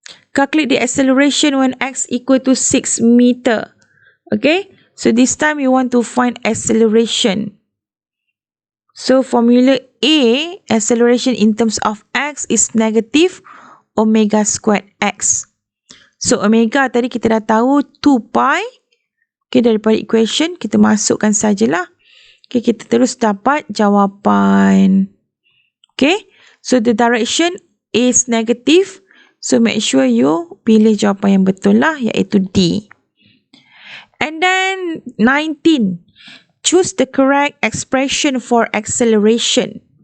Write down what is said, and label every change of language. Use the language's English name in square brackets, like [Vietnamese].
[English] Calculate the acceleration when X equal to 6 meter. Okay, so this time you want to find acceleration. So, formula A, acceleration in terms of X is negative omega squared X. [Malay] So, omega tadi kita dah tahu 2 pi. Okay, daripada equation, kita masukkan sajalah. Okay, kita terus dapat jawapan. [English] Okay, so the direction is negative. [Malay] So, [English] make sure you [Malay] pilih jawapan yang betul lah, iaitu D. [English] And then, 19. Choose the correct expression for acceleration.